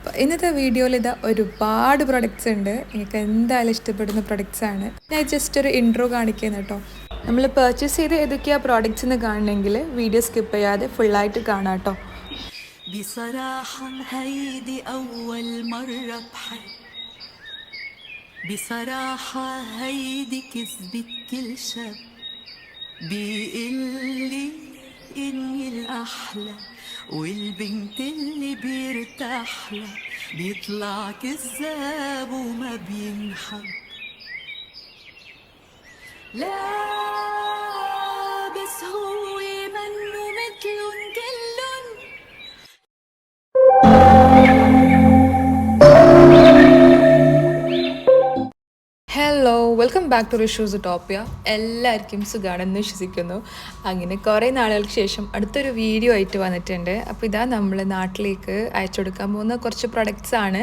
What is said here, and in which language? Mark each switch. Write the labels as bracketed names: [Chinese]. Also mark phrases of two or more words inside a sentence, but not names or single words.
[Malayalam] ഇന്നത്തെ വീഡിയോയിൽ ഇതാ ഒരുപാട് പ്രൊഡക്ട്സ് ഉണ്ട്. നിങ്ങൾക്ക് എന്തായാലും ഇഷ്ടപ്പെടുന്ന പ്രൊഡക്ട്സ് ആണ്. ഞാൻ ജസ്റ്റ് ഒരു ഇൻട്രോ കാണിക്കുന്നത് കേട്ടോ. നമ്മൾ പർച്ചേസ് ചെയ്ത് ഏതൊക്കെയാണ് പ്രോഡക്റ്റ്സ് എന്ന് കാണണമെങ്കിൽ [English] video skip [Malayalam] ചെയ്യാതെ ഫുള്ളായിട്ട് കാണാം കേട്ടോ. [Arabic] بصراحة هيدي كذبت كل شاب بيقلي إني الأحلى والبنت اللي بيرتاح لها بيطلع كذاب وما بينحب لا بس هو منه مثلن كلن. [English] Hello, welcome back to Rishu's Topia. [Malayalam] എല്ലാവർക്കും സുഖമാണെന്ന് വിശ്വസിക്കുന്നു. അങ്ങനെ കുറേ നാളുകൾക്ക് ശേഷം അടുത്തൊരു വീഡിയോ ആയിട്ട് വന്നിട്ടുണ്ട്. അപ്പോൾ ഇതാ നമ്മൾ നാട്ടിലേക്ക് അയച്ചു കൊടുക്കാൻ പോകുന്ന കുറച്ച് പ്രൊഡക്ട്സ് ആണ്.